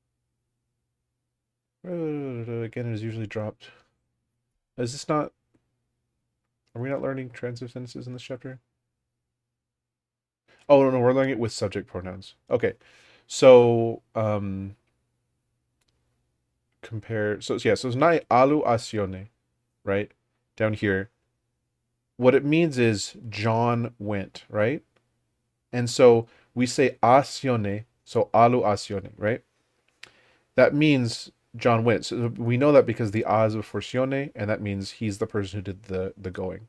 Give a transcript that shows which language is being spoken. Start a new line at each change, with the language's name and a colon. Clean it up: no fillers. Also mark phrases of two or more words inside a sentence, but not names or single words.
English: Again, it is usually dropped. Is this not? Are we not learning transitive sentences in this chapter? Oh no, we're learning it with subject pronouns. Okay, so compare. So yeah, so it's
Tongan: nai alu asione,
English: right? Down here, what it means is John went, right? And so we say asione, so
Tongan: alu asione,
English: right? That means John went. So we know that because the a is before sione, and that means he's the person who did the going.